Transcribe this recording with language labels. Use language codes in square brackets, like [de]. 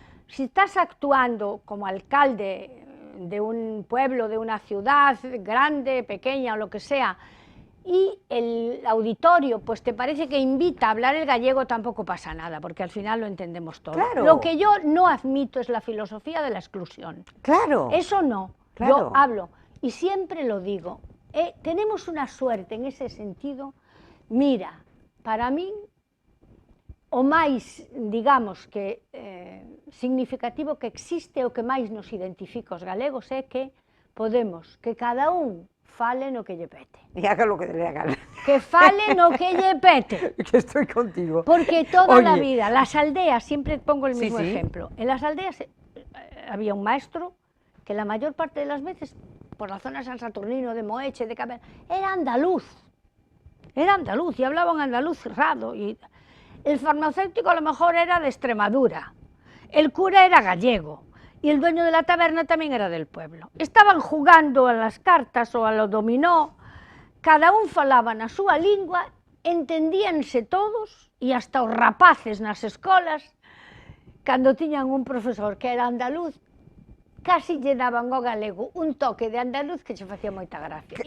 [es] Si estás actuando como alcalde de un pueblo, de una ciudad grande, pequeña o lo que sea, y el auditorio pues te parece que invita a hablar el gallego, tampoco pasa nada, porque al final lo entendemos todo. Claro. Lo que yo no admito es la filosofía de la exclusión. Claro. Eso no. Claro. Yo hablo, y siempre lo digo, tenemos una suerte en ese sentido. [gl] Mira, para mí, o máis, digamos, que significativo que existe o que máis nos identifica os galegos é que podemos, que cada un fale no que lle pete. [es] Y haga lo que le haga. [gl] Que fale no que lle pete. [es] Que estoy contigo. Porque toda la vida, las aldeas, siempre pongo el mismo sí. ejemplo, en las aldeas había un maestro que la mayor parte de las veces, por la zona de San Saturnino, de Moeche, de Cabel, era andaluz y hablaba un andaluz cerrado. Y el farmacéutico a lo mejor era de Extremadura, el cura era gallego, y el dueño de la taberna también era del pueblo. Estaban jugando a las cartas [gl] ou a lo dominó, cada un falaba na súa lingua, entendíanse todos, e hasta os rapaces nas escolas, cando tiñan un profesor que era andaluz, casi lle daban ao galego un toque de andaluz que se facía moita gracia.